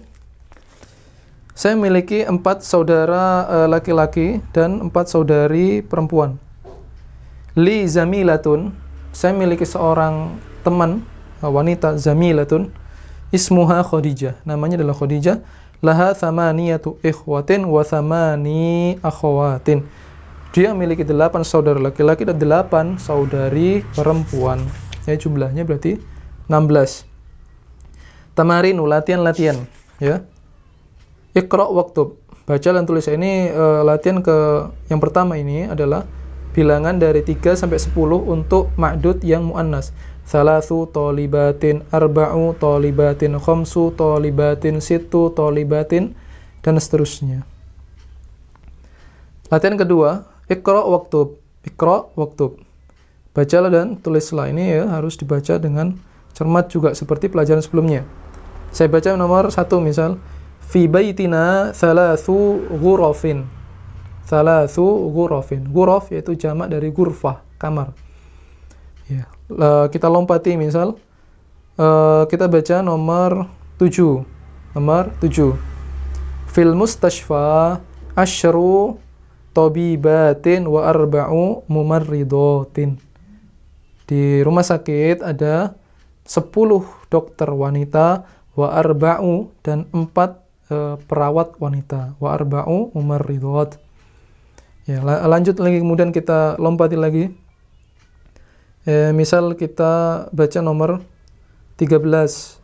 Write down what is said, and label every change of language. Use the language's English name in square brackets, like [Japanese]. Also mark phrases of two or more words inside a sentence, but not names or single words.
[Indonesian] Saya memiliki 4 saudara laki-laki dan 4 saudari perempuan. [Arabic] لي زميلة, [Indonesian] saya memiliki seorang teman wanita, zamilatun, [Arabic] اسمها خديجة, [Indonesian] namanya adalah Khadijah. [Arabic] لها ثمانية إخوة وثماني أخوات, [Indonesian] dia memiliki 8 saudara laki-laki dan 8 saudari perempuan. Ya, jumlahnya berarti 16. At-tamarinu, latihan-latihan, ya. [Arabic] اقرأ واكتب. [Indonesian] Baca dan tulis. Ini latihan yang pertama ini adalah bilangan dari 3 sampai 10 untuk ma'dud yang muannas. [Arabic] ثلاث طالبات، أربع طالبات، خمس طالبات، ست طالبات, [Indonesian] dan seterusnya. Latihan kedua, [Arabic] اقرأ واكتب. اقرأ واكتب. [Indonesian] Bacalah dan tulislah. Ini ya harus dibaca dengan cermat juga seperti pelajaran sebelumnya. Saya baca nomor 1 misal. [Arabic] في بيتنا ثلاث غرف. ثلاث غرف. [Indonesian] Ghuraf yaitu jamak dari ghurfah, kamar. Ya. Kita lompati misal. Kita baca nomor 7. Nomor 7. [Arabic] في المستشفى عشر طبيبات وأربع ممرضات. [Indonesian] Di rumah sakit ada 10 dokter wanita [Arabic] وأربع [Indonesian] dan 4 perawat wanita, [Arabic] وأربع ممرضات. [Indonesian] Ya, lanjut lagi, kemudian kita lompati lagi. Misal kita baca nomor 13.